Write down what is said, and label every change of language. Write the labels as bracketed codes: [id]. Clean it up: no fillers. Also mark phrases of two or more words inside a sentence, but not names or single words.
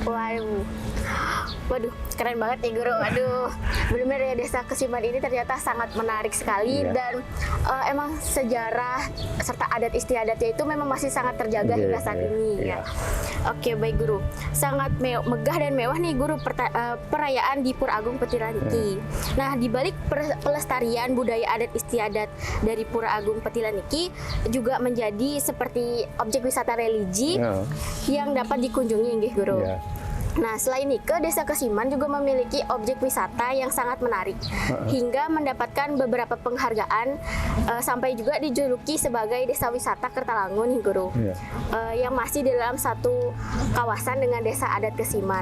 [id] Waduh, keren banget ya Guru. Waduh, benar-benar ya Desa Kesiman ini ternyata sangat menarik sekali dan emang sejarah serta adat istiadatnya itu memang masih sangat terjaga hingga saat ini ya. Oke, baik Guru. Sangat megah dan mewah nih Guru perayaan di Pura Agung Petilan Niki. Nah, di balik pelestarian budaya adat istiadat dari Pura Agung Petilan Niki juga menjadi seperti objek wisata religi yang dapat dikunjungi nggih Guru. Nah, selain itu, Desa Kesiman juga memiliki objek wisata yang sangat menarik, hingga mendapatkan beberapa penghargaan, sampai juga dijuluki sebagai Desa Wisata Kertalangu nih Guru, yang masih di dalam satu kawasan dengan Desa Adat Kesiman.